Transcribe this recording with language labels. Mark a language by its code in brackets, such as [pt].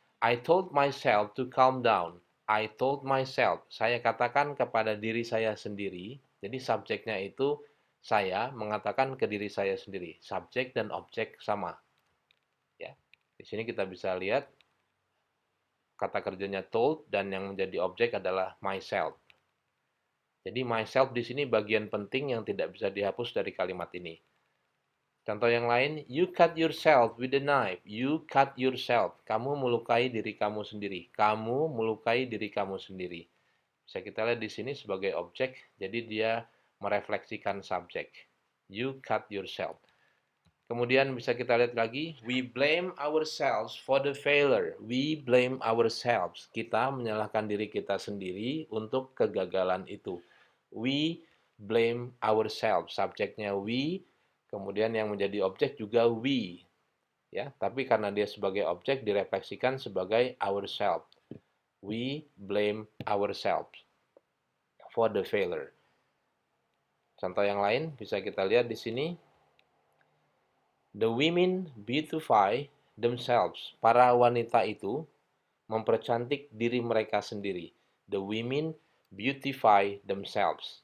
[en] I told myself to calm down. I told myself. [id] Saya katakan kepada diri saya sendiri. Jadi subjeknya itu saya mengatakan ke diri saya sendiri. Subjek dan objek sama. Ya. Di sini kita bisa lihat kata kerjanya told dan yang menjadi objek adalah myself. Jadi myself di sini bagian penting yang tidak bisa dihapus dari kalimat ini. Contoh yang lain, [en] you cut yourself with a knife. You cut yourself. [id] Kamu melukai diri kamu sendiri. Kamu melukai diri kamu sendiri. Bisa kita lihat di sini sebagai objek, jadi dia merefleksikan subjek. [en] You cut yourself. [id] Kemudian bisa kita lihat lagi, [en] we blame ourselves for the failure. We blame ourselves. [id] Kita menyalahkan diri kita sendiri untuk kegagalan itu. [en] We blame ourselves. [id] Subjeknya we, kemudian yang menjadi objek juga we. Ya, tapi karena dia sebagai objek direfleksikan sebagai ourselves. [en] We blame ourselves for the failure. [id] Contoh yang lain bisa kita lihat di sini. [en] The women beautify themselves. [id] Para wanita itu mempercantik diri mereka sendiri. [en] The women beautify themselves.